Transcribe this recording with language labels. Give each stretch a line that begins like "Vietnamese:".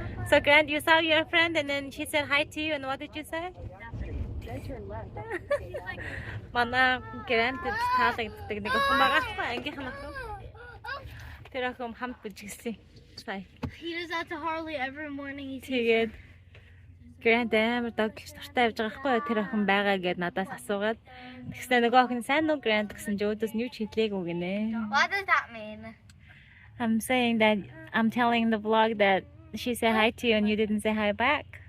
English: So Grant, you saw your friend and then she said hi to you and what did you say?
Mongolian: Манай Grant таалагддаг нэг охин байгаа хаа ангийнхан охин. Тэр охин хамт бүжигсэн.
English: He does that to Harley every morning. He
Mongolian: Тэгээд Grant амар догтлж тартай явж байгаа хгүй тэр охин байгаа гэд надаас асуугаад тэгснэ нөгөө охин сайн уу Grant гэсэн чи өөдөөс нь юу ч хэлээгүй гинэ.
English: What does that mean? I'm saying that I'm telling the vlog that she said hi to you and you didn't say hi back.